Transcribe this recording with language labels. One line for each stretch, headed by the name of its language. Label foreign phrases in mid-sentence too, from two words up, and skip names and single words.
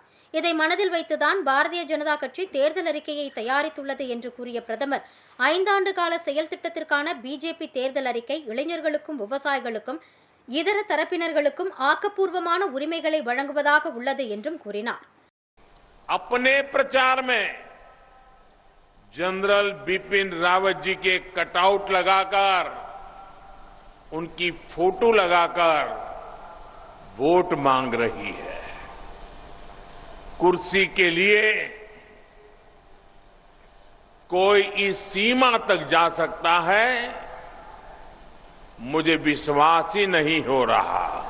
Tamil: இதை மனதில் வைத்துதான் பாரதிய ஜனதா கட்சி தேர்தல் அறிக்கையை தயாரித்துள்ளது என்று கூறிய பிரதமர், 5 ஆண்டு கால செயல் திட்டத்திற்கான பிஜேபி தேர்தல் அறிக்கை இளைஞர்களுக்கும் விவசாயிகளுக்கும் இதர தரப்பினர்களுக்கும் ஆக்கப்பூர்வமான உரிமைகளை வழங்குவதாக உள்ளது என்றும் கூறினார்.
Hindi: अपने प्रचार में जनरल बिपिन रावत जी के कटआउट लगाकर, उनकी फोटो लगाकर वोट मांग रही है. कुर्सी के लिए कोई इस सीमा तक जा सकता है, मुझे विश्वास ही नहीं हो रहा.